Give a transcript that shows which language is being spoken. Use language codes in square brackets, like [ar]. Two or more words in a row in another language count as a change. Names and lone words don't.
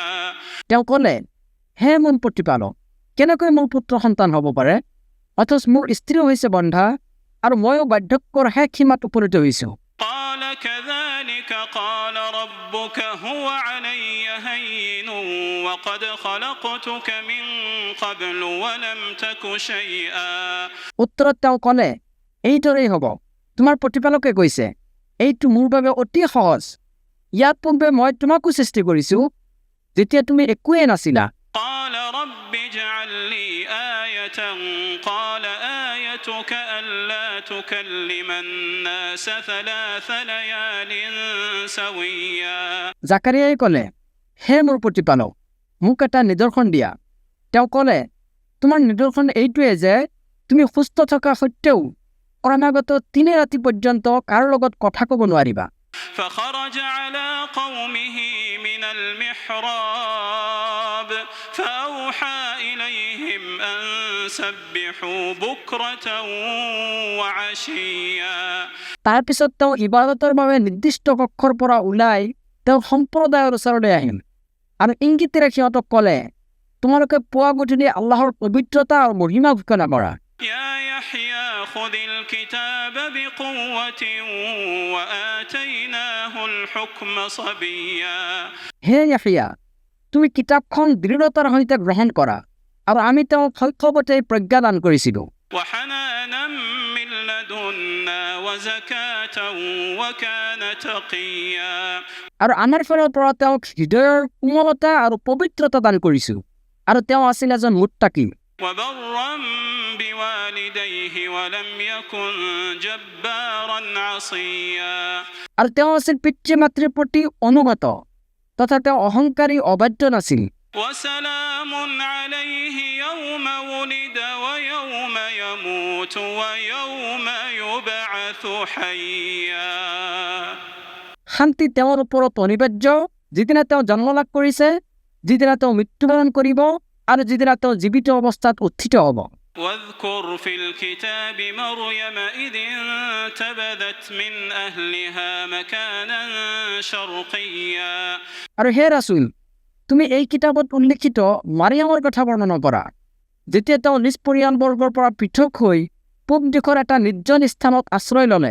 [as] তেওঁ ক'লে হে মোৰ প্ৰতিপালক কেনেকৈ মোৰ পুত্ৰ সন্তান হ'ব পাৰে অথচ মোৰ স্ত্ৰীও হৈছে বন্ধা আৰু ময়ো বাৰ্ধক্যৰ শেষ সীমাত উপনীত হৈছোঁ [ar] قال كذلك قال ربك هو علي هين وقد خلقتك من قبل ولم تك شيئا [as] উত্তৰত তেওঁ ক'লে এইদৰেই হ'ব তোমাৰ প্ৰতিপালকে কৈছে এইটো মোৰ বাবে অতি সহজ ইয়াত পূৰ্বে মই তোমাকো সৃষ্টি কৰিছোঁ যেতিয়া তুমি একোৱেই নাছিলা [ar] قال رب اجعل لي آية قال آيتك ألا تكلم الناس 3 ليال سويا [as] জাকাৰিয়াই ক'লে হে মোৰ প্ৰতিপালক মোক এটা নিদৰ্শন দিয়া তেওঁ ক'লে তোমাৰ নিদৰ্শন এইটোৱে যে তুমি সুস্থ থকা সত্ত্বেও ক্ৰমাগত 3 ৰাতি পৰ্যন্ত কাৰো লগত কথা ক'ব নোৱাৰিবা [ar] فخرج على قومه من المحراب فأوحى إليهم أن سبحوا بكرة وعشيا [as] তাৰপিছত তেওঁ ইবাদতৰ বাবে নিৰ্দিষ্ট কক্ষৰ পৰা ওলাই তেওঁ সম্প্ৰদায়ৰ ওচৰলৈ আহিল আৰু ইংগিতেৰে সিহঁতক ক'লে তোমালোকে পুৱা গধূলি আল্লাহৰ পবিত্ৰতা আৰু মহিমা ঘোষণা কৰা [ar] يا يحيى خذ الكتاب بقوة وآتيناه الحكم صبيا [as] হে ইয়াহিয়া তুমি কিতাপখন দৃঢ়তাৰ সৈতে গ্ৰহণ কৰা আৰু আমি তেওঁক শৈশৱতে প্ৰজ্ঞা দান কৰিছিলোঁ [ar] وحنانا من لدنا وزكاة وكان تقيا [as] আৰু আমাৰ ফালৰ পৰা তেওঁক হৃদয়ৰ কোমলতা আৰু পবিত্ৰতা দান কৰিছোঁ আৰু তেওঁ আছিল এজন মুত্তাকি [ar] وبرا بوالديه ولم يكن جبارا عصيا [as] আৰু তেওঁ আছিল পিতৃ মাতৃৰ প্ৰতি অনুগত তথা তেওঁ অহংকাৰী অবাধ্য নাছিল [ar] وسلام عليه يوم ولد ويوم يموت ويوم يبعث حيا [as] শান্তি তেওঁৰ ওপৰত অনিবাৰ্য যিদিনা তেওঁ জন্ম লাভ কৰিছে যিদিনা তেওঁ মৃত্যুবৰণ কৰিব আৰু যিদিনা তেওঁ জীৱিত অৱস্থাত উত্থিত হ'ব [ar] واذكر في الكتاب مريم إذ انتبذت من أهلها مكانا شرقيا [as] আৰু হে ৰাছুল তুমি এই কিতাপত উল্লেখিত মাৰিয়ামৰ কথা বৰ্ণনা কৰা যেতিয়া তেওঁ নিজ পৰিয়ালবৰ্গৰ পৰা পৃথক হৈ পূব দিশৰ এটা নিৰ্জন স্থানত আশ্ৰয় ল'লে